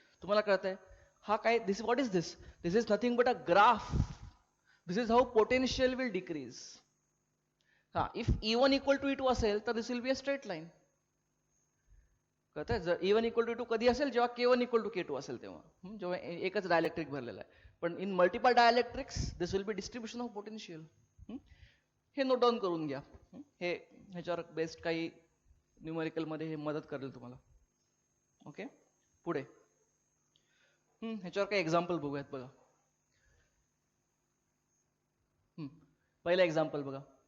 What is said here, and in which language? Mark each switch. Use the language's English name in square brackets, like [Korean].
[Marathi] तुम्हाला कळतंय हा काय, [English] This what is this, this is nothing but a graph. This is how potential will decrease. हा if E1 equal to E2 [Marathi] असेल तर [English] This will be a straight line. कळतंय? [Marathi] जर E1 इक्वल टू E2 कधी असेल, जेव्हा K1 इक्वल टू K2 असेल तेव्हा, जेव्हा एकच डायलेक्ट्रिक भरलेला आहे. [English] पण in multiple dielectrics this will be distribution of potential. [Marathi] हे नोट डाऊन करून घ्या, हे ह्याच्यावर बेस्ड काही न्यूमेरिकल मध्ये हे मदत करेल तुम्हाला. ओके पुढे ह्याच्यावर काही एक्झाम्पल बघूयात. बघा पहिलं एक्झाम्पल बघा.